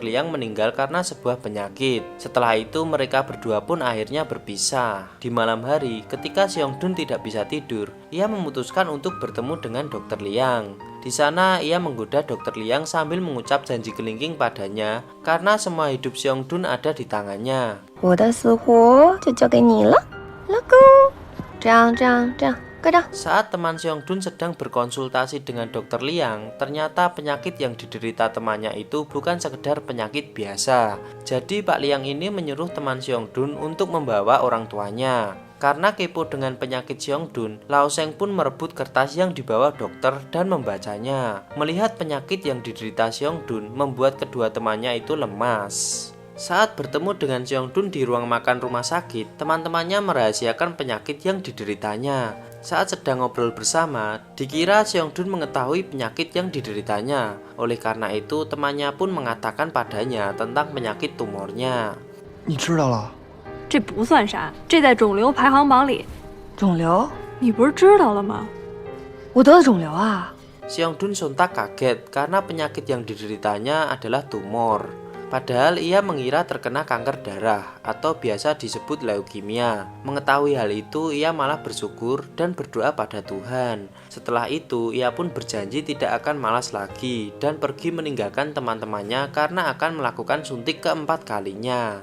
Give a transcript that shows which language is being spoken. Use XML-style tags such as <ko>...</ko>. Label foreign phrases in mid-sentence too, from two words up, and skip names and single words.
<id>Liang meninggal karena sebuah penyakit. Setelah itu mereka berdua pun akhirnya berpisah. Di malam hari, ketika Seong Dun tidak bisa tidur, ia memutuskan untuk bertemu dengan Dr. Liang. Di sana ia menggoda Dr. Liang sambil mengucap janji kelingking padanya karena semua hidup Seong Dun ada di tangannya.</id> <zh>我的死活就交给你了，老公。这样，快点。</zh> <id>Saat teman Seong Dun sedang berkonsultasi dengan Dr. Liang, ternyata penyakit yang diderita temannya itu bukan sekedar penyakit biasa. Jadi Pak Liang ini menyuruh teman Seong Dun untuk membawa orang tuanya. Karena kepo dengan penyakit Seong Dun, Lao Sheng pun merebut kertas yang dibawa dokter dan membacanya. Melihat penyakit yang diderita Seong Dun membuat kedua temannya itu lemas. Saat bertemu dengan Seong Dun di ruang makan rumah sakit, teman-temannya merahasiakan penyakit yang dideritanya. Saat sedang ngobrol bersama, dikira Seong Dun mengetahui penyakit yang dideritanya. Oleh karena itu, temannya pun mengatakan padanya tentang penyakit tumornya.</id> <zh>你知道了？这不算啥，这在肿瘤排行榜里。肿瘤？你不是知道了吗？我得了肿瘤啊！</zh> <id>Seong Dun sontak kaget karena penyakit yang dideritanya adalah tumor. Padahal ia mengira terkena kanker darah atau biasa disebut leukemia. Mengetahui hal itu, ia malah bersyukur dan berdoa pada Tuhan. Setelah itu, ia pun berjanji tidak akan malas lagi dan pergi meninggalkan teman-temannya karena akan melakukan suntik keempat kalinya.</id>